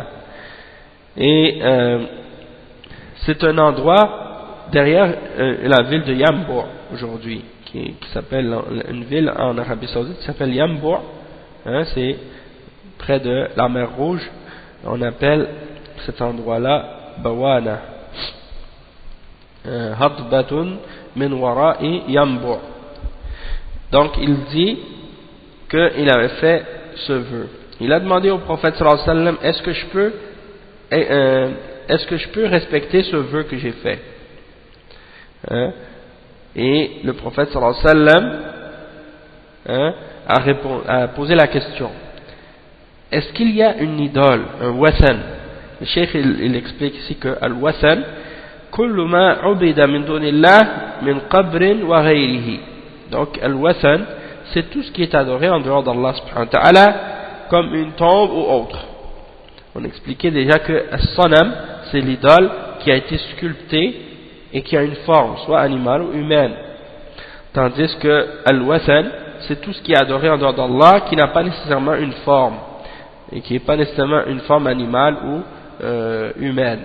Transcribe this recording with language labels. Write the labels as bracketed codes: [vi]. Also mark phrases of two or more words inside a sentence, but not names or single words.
[fr] Et c'est un endroit derrière la ville de Yambo aujourd'hui, qui s'appelle une ville en Arabie Saoudite qui s'appelle Yambo. C'est près de la mer Rouge. On appelle cet endroit-là Bawana. [ar] هضبة من وراء ينبع. [fr] Donc il dit qu'il avait fait ce vœu. Il a demandé au prophète [ar] صلى الله عليه وسلم, [fr] est-ce que je peux respecter ce vœu que j'ai fait? Et le prophète [ar] صلى الله عليه وسلم [fr] a posé la question, est-ce qu'il y a une idole, un wasan? Le cheikh il explique ici que [ar] الوثن كل ما عبد من دون الله من قبر وغيره. [fr] Donc al-wasan, c'est tout ce qui est adoré en dehors d'Allah [ar] سبحانه وتعالى, [fr] comme une tombe ou autre. On expliquait déjà que as-sanam, c'est l'idole qui a été sculptée et qui a une forme, soit animale ou humaine. Tandis que al-wasan, c'est tout ce qui est adoré en dehors d'Allah, qui n'a pas nécessairement une forme, et qui n'est pas nécessairement une forme animale ou humaine.